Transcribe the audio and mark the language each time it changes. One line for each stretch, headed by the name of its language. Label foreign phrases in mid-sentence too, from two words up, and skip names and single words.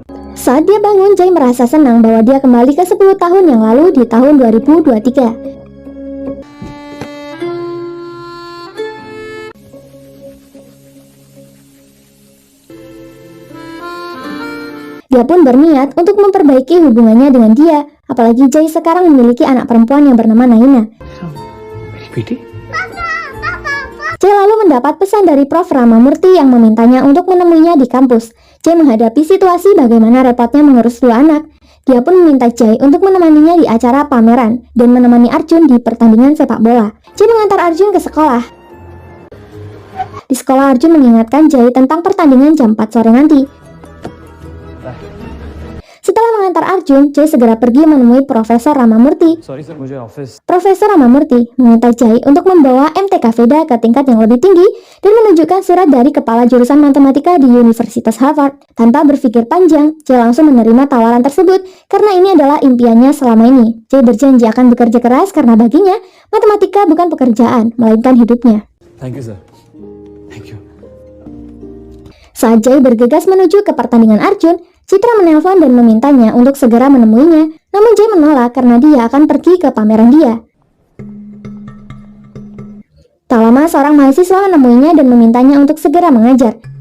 Indonesian: Saat dia bangun, Jay merasa senang bahwa dia kembali ke 10 tahun yang lalu di tahun 2023. Dia pun berniat untuk memperbaiki hubungannya dengan dia, apalagi Jay sekarang memiliki anak perempuan yang bernama Naina.
Hindi: मेरी बेटी
Indonesian: Jay lalu mendapat pesan dari Prof. Ramamurti yang memintanya untuk menemuinya di kampus. Jay menghadapi situasi bagaimana repotnya mengurus dua anak. Dia pun meminta Jay untuk menemaninya di acara pameran dan menemani Arjun di pertandingan sepak bola. Jay mengantar Arjun ke sekolah. Di sekolah, Arjun mengingatkan Jay tentang pertandingan jam 4 sore nanti. Setelah mengantar Arjun, Jay segera pergi menemui Profesor Ramamurti.
English: Sorry sir,
Hindi: मुझे ऑफिस
Indonesian: Profesor Ramamurti meminta Jay untuk membawa MTK Veda ke tingkat yang lebih tinggi dan menunjukkan surat dari kepala jurusan matematika di Universitas Harvard. Tanpa berpikir panjang, Jay langsung menerima tawaran tersebut karena ini adalah impiannya selama ini. Jay berjanji akan bekerja keras karena baginya, matematika bukan pekerjaan, melainkan hidupnya.
English: Thank you sir. Thank you.
Indonesian: Saat Jay bergegas menuju ke pertandingan Arjun, Citra menelpon dan memintanya untuk segera menemuinya, namun Jay menolak karena dia akan pergi ke pameran dia. Tak lama seorang mahasiswa menemuinya dan memintanya untuk segera mengajar.